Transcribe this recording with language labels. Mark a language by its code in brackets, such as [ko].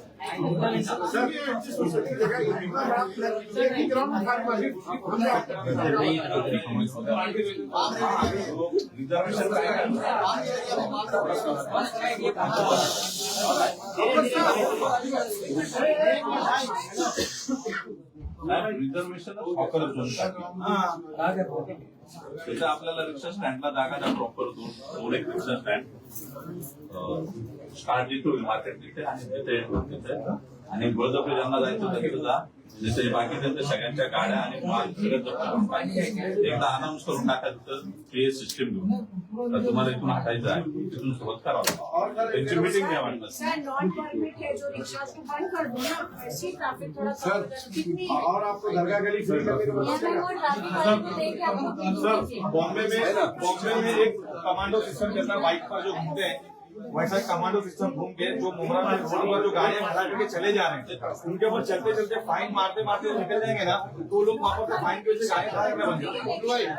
[hi] Sir ये adjust हो सकती जगह इतना बड़ा एक ही ग्राउंड में खाली [mr] रिझर्वेशन हॉकर झोन तिथे आपल्याला रिक्षा स्टँडला जागा द्या प्रॉपर दोन एक रिक्षा स्टँड स्टार्ट जिथे होईल मार्केट तिथे आणि तिथे तिथे आणि बळजबरी ज्यांना जायचं तिथे जा, जिथे बाकी त्यांच्या सगळ्यांच्या गाड्या आणि माल सगळं जपून पाहिजे. एकदा अनाऊन्स करून टाका तिथं ते सिस्टीम घेऊन तर तुम्हाला इथून हटायचं आहे, तिथून सुरुवात करावं लागेल. त्यांची मिटिंग घ्या वाटलं [hi] सर नॉन परमिट है जो रिक्शा को बंद कर दो ना, ऐसी ट्रैफिक थोड़ा सर कितनी और आपको दरगाह गली फ्री करने के यहाँ पे वो ट्रैफिक वाले को देख के आपको सर बॉम्बे में एक कमांडो सिस्टम चलता है, बाइक पर जो घूमते हैं वैसा एक कमांडो सिस्टम घूम के जो मुमरा में रोड पर जो गाड़ियां खड़ा करके चले जा रहे हैं उनके ऊपर चलते चलते फाइन मारते मारते निकल जाएंगे ना, तो लोग वहां पर फाइन की वजह से गाड़ियां खड़ा करने बन जाएंगे।